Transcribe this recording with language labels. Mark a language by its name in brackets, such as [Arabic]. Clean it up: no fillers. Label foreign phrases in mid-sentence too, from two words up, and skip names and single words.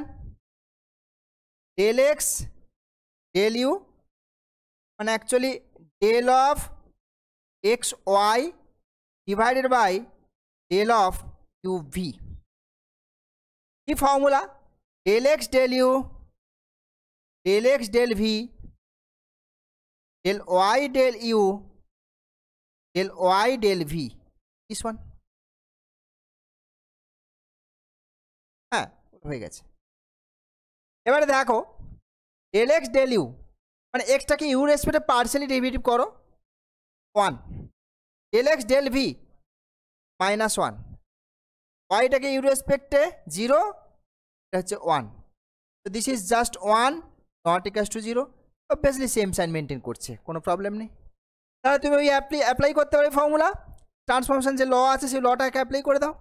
[English] del x del u মানে actually del of x y divided by del of u v. কি formula? del x del u del x del v del y del u del y del v, this one। [Bangla] হ্যাঁ হয়ে গেছে। এবারে দেখো [English] del x del u [Bangla] মানে এক্সটাকে ইউ রেসপেক্টে [English] partially derivative [Bangla] করো 1, [English] del x del v [Bangla] মাইনাস 1, ওয়াইটাকে ইউ রেসপেক্টে 0, এটা হচ্ছে 1। [English] তো this is just 1 not equals to 0, obviously same sign maintain [Bangla] করছে, কোনো প্রবলেম নেই। তাহলে তুমি ওই অ্যাপ্লাই করতে পারো ফর্মুলা, ট্রান্সফরমেশন যে ল আছে সেই লটাকে অ্যাপ্লাই করে দাও।